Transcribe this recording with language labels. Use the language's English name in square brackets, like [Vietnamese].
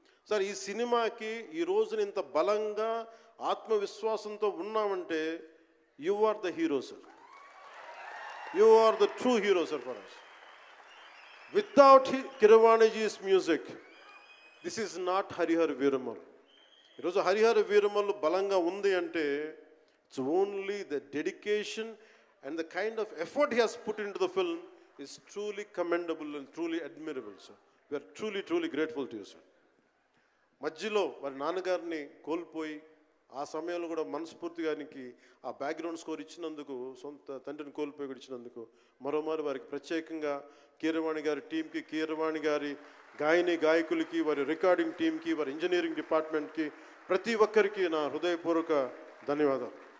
[Telugu] Sir, ఈ సినిమాకి ఈ రోజున ఇంత బలంగా ఆత్మవిశ్వాసంతో ఉన్నామంటే [English] You are the hero sir. You are the true hero sir for us. Without కిరవాణిజీస్ music this is not Harihara Veeramal. [Telugu] ఈరోజు హరిహర వీరమల్ బలంగా ఉంది అంటే [English] It's only the dedication and the kind of effort he has put into the film is truly commendable and truly admirable, sir. We are truly grateful to you, sir. [Telugu] మధ్యలో వారి నాన్నగారిని కోల్పోయి ఆ సమయంలో కూడా మనస్ఫూర్తిగా ఆయనకి ఆ బ్యాక్గ్రౌండ్ స్కోర్ ఇచ్చినందుకు, సొంత తండ్రిని కోల్పోయి ఇచ్చినందుకు మరోమారు వారికి ప్రత్యేకంగా కీరవాణి గారి టీంకి, కీరవాణి గారి గాయకులకి, వారి రికార్డింగ్ టీంకి, వారి ఇంజనీరింగ్ డిపార్ట్మెంట్కి, ప్రతి ఒక్కరికి నా హృదయపూర్వక ధన్యవాదాలు.